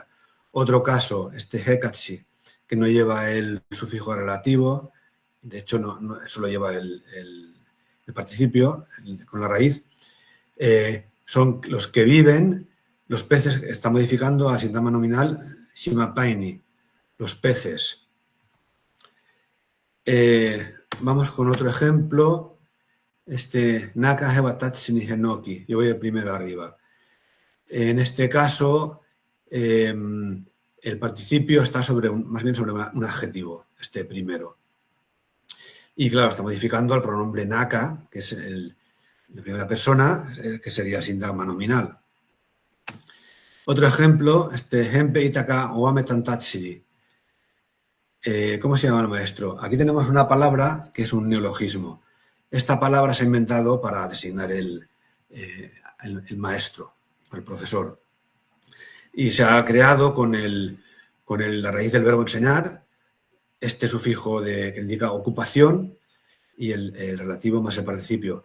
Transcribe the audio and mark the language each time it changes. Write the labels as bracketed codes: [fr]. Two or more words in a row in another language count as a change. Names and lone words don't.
[es] Otro caso, este hekatsi, que no lleva el sufijo relativo, de hecho no solo lleva el participio con la raíz, son los que viven, los peces, está modificando al síntoma nominal shimapaini, los peces. Vamos con otro ejemplo. [cni] Naka hebatatsi ni henoki. [es] Yo voy el primero arriba. En este caso, el participio está más bien sobre un adjetivo, este primero. Y claro, está modificando al pronombre naka, que es de primera persona, que sería el síntagma nominal. Otro ejemplo, [cni] henpe itaka oame tantatsiri. [es] ¿Cómo se llama el maestro? Aquí tenemos una palabra que es un neologismo. Esta palabra se ha inventado para designar el maestro, el profesor. Y se ha creado con la raíz del verbo enseñar, este sufijo que indica ocupación y el relativo más el participio.